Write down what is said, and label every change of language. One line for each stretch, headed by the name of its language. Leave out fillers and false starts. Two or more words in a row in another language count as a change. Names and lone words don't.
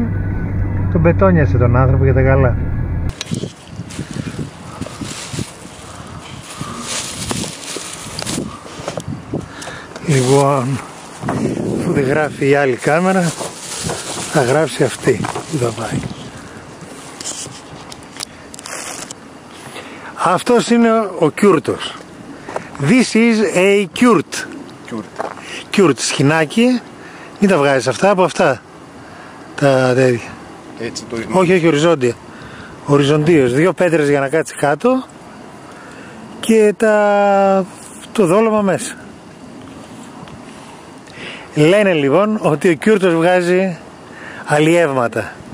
Greek: Τον μπετόνιασε τον άνθρωπο για τα καλά. Λοιπόν, αφού δεν γράφει η άλλη κάμερα, θα γράψει αυτή που θα πάει. Αυτός είναι ο κιούρτος.
English: This is a kurt. Kurt,
Greek: σκηνάκι. Μην τα βγάζεις αυτά από αυτά. Τα τέτοια. Έτσι το είναι. Όχι, οριζόντια. Οριζοντίως. 2 πέτρες για να κάτσει κάτω και το δόλωμα μέσα. Λένε λοιπόν ότι ο κιούρτος βγάζει αλλιεύματα.